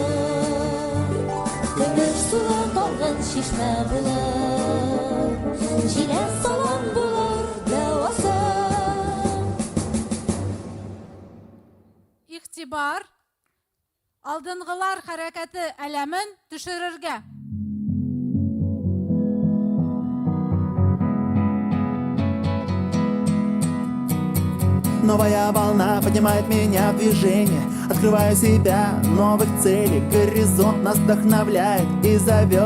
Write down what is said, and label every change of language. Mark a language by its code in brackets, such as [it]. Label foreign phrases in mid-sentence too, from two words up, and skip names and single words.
[tt] Көмеш суы талган шишмә булыр, җиләс салам булыр дәвасы. Игътибар Алдынгылар хәрәкәте әләмен төшерергә. [ru] Новая волна поднимает меня в движение. Открываю себя, новых целей. Горизонт нас вдохновляет и зовет.